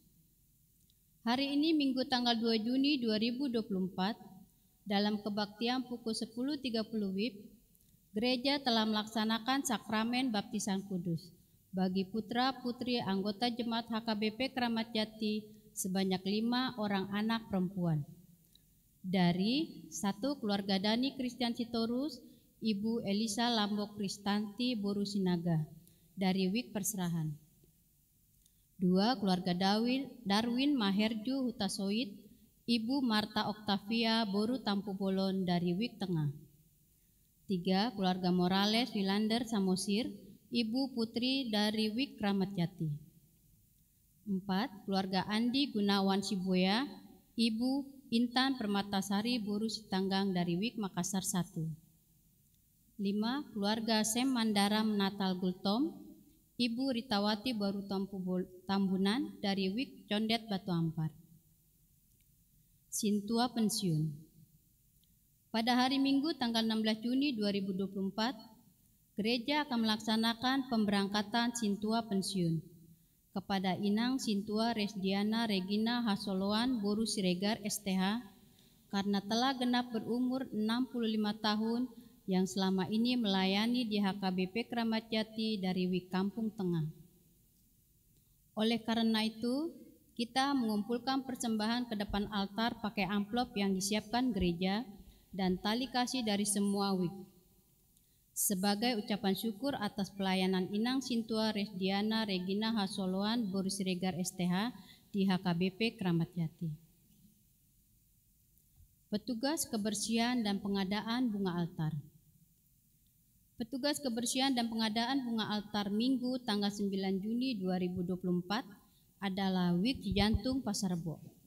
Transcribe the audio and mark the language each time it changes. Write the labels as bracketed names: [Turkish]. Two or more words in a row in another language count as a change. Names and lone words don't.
[Indonesian] Hari ini Minggu tanggal 2 Juni 2024, dalam kebaktian pukul 10.30 WIB, gereja telah melaksanakan sakramen baptisan kudus bagi putra-putri anggota Jemaat HKBP Kramat Jati sebanyak 5 orang anak perempuan. Dari 1. Keluarga Dani Christian Sitorus, Ibu Elisa Lambok Kristanti Boru Sinaga dari WIK Perserahan. 2. Keluarga Darwin Maherju Hutasoid, Ibu Marta Oktavia Boru Tampu Bolon dari WIK Tengah. 3. Keluarga Morales Wilander Samosir, Ibu Putri dari WIK Kramat Jati. 4. Keluarga Andi Gunawan Sibuya, Ibu Intan Permatasari Boru Sitanggang dari WIK Makassar 1. 5. Keluarga Sem Mandaram Natal Gultom, Ibu Ritawati Boru Tambunan dari WIK Condet Batu Ampar. Sintua pensiun. Pada hari Minggu tanggal 16 Juni 2024, gereja akan melaksanakan pemberangkatan Sintua pensiun kepada Inang Sintua Resdiana Regina Hasoloan Boru Siregar STH karena telah genap berumur 65 tahun yang selama ini melayani di HKBP Kramat Jati dari WIK Kampung Tengah. Oleh karena itu, kita mengumpulkan persembahan ke depan altar pakai amplop yang disiapkan gereja dan tali kasih dari semua WIK sebagai ucapan syukur atas pelayanan Inang Sintua Resdiana Regina Hasoloan Boru Siregar STH di HKBP Kramat Jati. Petugas kebersihan dan pengadaan bunga altar. Petugas kebersihan dan pengadaan bunga altar Minggu tanggal 9 Juni 2024 adalah WIK Cijantung Pasar Rebo.